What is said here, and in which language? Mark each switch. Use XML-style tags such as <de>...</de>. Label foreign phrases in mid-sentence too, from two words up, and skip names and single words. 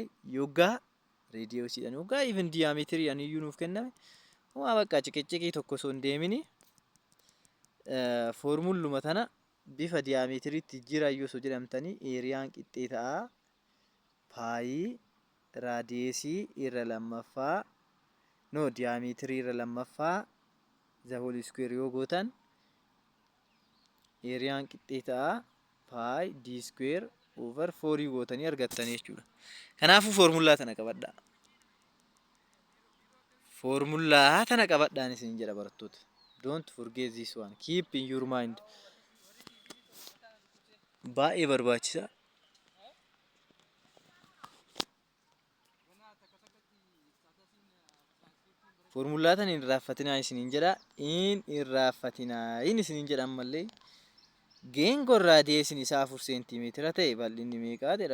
<om>Yoggaa reediyoosiidhaan yoggaa even diyaametiiriidhaan iyyuu nuuf kenname homaa bakka ciqiccikii tokko osoo hin deemini foormulluma tana bifa diyaametiiriitti jira iyyuu osoo jedhamtanii eeriyaan qixxeetaa paayii raadiyeesii irra lammaffaa diyaametirii irra lammaffaa</om> <en>the whole square</en> <om>yoo gootan eeriyaan qixxeetaa paayi</om> <en>d square over 4</en> <om>gootanii argattan jechuudha. Kanaafuu foormullaa tana qabadhaa. Foormullaa tana qabadhaan isin jedha barattoota.</om> <en>Don't forget this one. Keep in your mind.</en> <om>Baay'ee barbaachisa. Foormullaa tana hin irraanfatinaa isiniin jedha. Hin irraanfatinaa isiniin jedha ammallee. Geengoon raadiyeesiin isaa 4 seentimeetira ta'e bal'inni meeqa jedha.</om>